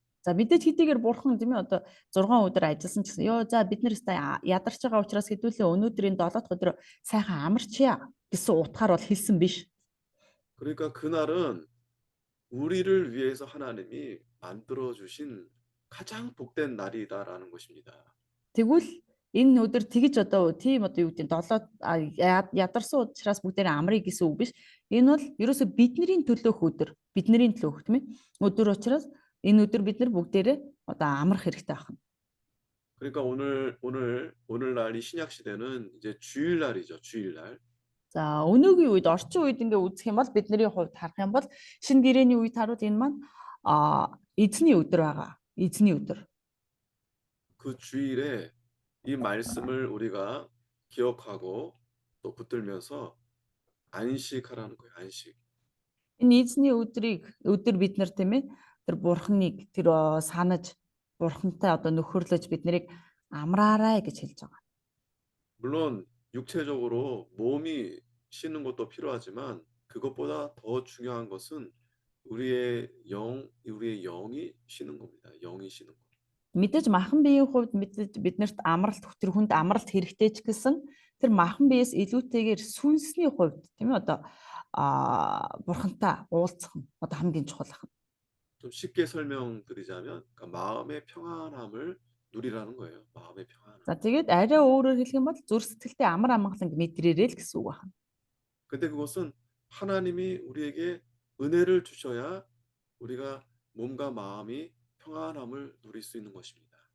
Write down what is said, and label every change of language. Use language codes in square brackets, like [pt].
[mn] За мэдээж хэдийгээр бурхан тийм ээ одоо 6 өдөр ажилласан ч гэсэн ёо за бид нар өстой ядарч байгаа учраас хэдүүлээ өнөөдрийн 7 дахь өдөр сайхан амарчъя гэсэн утгаар бол хэлсэн биш. [ko] 그러니까 그날은 우리를 위해서 하나님이 만들어 주신 가장 복된 날이다라는 것입니다. [mn] Тэгвэл энэ өдөр тэгж одоо тийм одоо юу гэдэг нь 7 ядарсан учраас бүгдээрээ амрыг гэсэн үг биш. Энэ бол ерөөсө бидний төлөөх өдөр, бидний төлөөх тийм ээ. Өдөр учраас энэ өдөр бид нар бүгдээрээ одоо амрах хэрэгтэй байна. [ko] 그러니까 오늘날 이 신약 시대는 이제 주일날이죠. 주일날. [mn] За өнөөгийн үед орчин үед ингээ үзэх юм бол бидний хувьд харах юм бол шинэ гэрээний үед харуул энэ маань эзний өдөр байгаа. Эзний өдөр. [ko] 그 주일에 이 말씀을 우리가 기억하고 또 붙들면서 안식하라는 거예요. 안식. [mn] Энэ эзний өдөр бид нар тийм ээ тэр бурхныг тэр санаж бурхантай одоо нөхөрлөж бид нарыг амраарай гэж хэлж байгаа. [ko] 물론 육체적으로 몸이 쉬는 것도 필요하지만 그것보다 더 중요한 것은 우리의 영이 쉬는 겁니다. 영이 쉬는 거. [mn] Мэдээж махан биеийн хувьд мэдээж биднэрт амралт тэр хүнд амралт хэрэгтэй ч гэсэн тэр махан биеэс илүүтэйгээр сүнсний хувьд тийм ээ одоо бурхантай уулзах нь одоо хамгийн чухал ахна. [ko] 좀 쉽게 설명드리자면 그러니까 마음의 평안함을 누리라는 거예요. 마음의 평안함. [mn] За тэгээд арай өөрөөр хэлэх юм бол зүрх сэтгэлтэй амар амгаланг мэдрээрэй л гэсэн үг байна. [ko] 근데 그것은 하나님이 우리에게 은혜를 주셔야 우리가 몸과 마음이 평안함을 누릴 수 있는 것입니다.